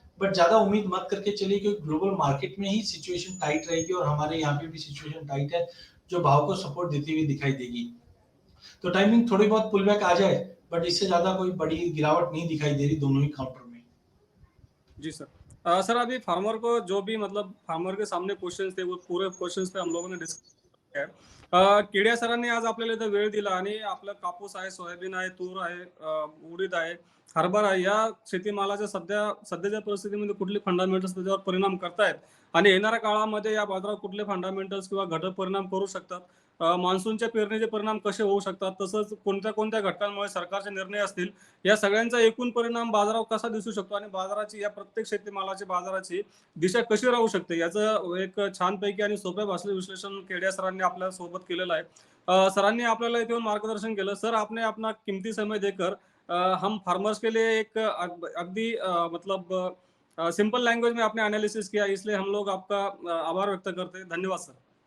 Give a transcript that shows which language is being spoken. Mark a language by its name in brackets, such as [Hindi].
[Hindi] But ज्यादा उम्मीद मत करके चलिए, क्योंकि ग्लोबल मार्केट में ही सिचुएशन टाइट रहेगी और हमारे यहाँ पे भी सिचुएशन टाइट है, जो भाव को सपोर्ट देती हुई दिखाई देगी। तो टाइमिंग थोड़ी बहुत पुल बैक आ जाए, बट इससे ज्यादा कोई बड़ी गिरावट नहीं दिखाई दे रही दोनों ही काउंटर में। जी सर। सर अभी फार्मर को जो भी मतलब फार्मर के सामने क्वेश्चन्स थे वो पूरे क्वेश्चन्स पे हम लोगों ने डिस्कस केलं. [Marathi] केडिया सरांनी आज आपल्याला इथं वेळ दिला आणि आपलं कापूस आहे, सोयाबीन आहे, तूर आहे, उडीद आहे, हरभरा आहे, या शेतीमालाच्या सध्याच्या परिस्थितीमध्ये कुठले फंडामेंटल्स त्याच्यावर परिणाम करतायत आणि येणाऱ्या काळामध्ये या बाजारात कुठले फंडामेंटल्स किंवा घटक परिणाम करू शकतात, मान्सूनच्या पेरणीचे परिणाम कसे होऊ शकतात, तसंच कोणत्या कोणत्या घटकांमुळे सरकारचे निर्णय असतील, या सगळ्यांचा एकूण परिणाम बाजारावर कसा दिसू शकतो आणि बाजाराची या प्रत्येक शेतीमालाची बाजाराची दिशा कशी राहू शकते याचं एक छानपैकी आणि सोप्या भाषेत विश्लेषण केडिया सरांनी आपल्या सोबत केलेलं आहे. सरांनी आपल्याला इथे येऊन मार्गदर्शन केलं. [Hindi] सर आपने अपना कीमती समय देकर हम फार्मर्स के लिए एक अगदी मतलब सिंपल लैंग्वेज में आपने एनालिसिस किया, इसलिए हम लोग आपका आभार व्यक्त करते हैं. धन्यवाद सर.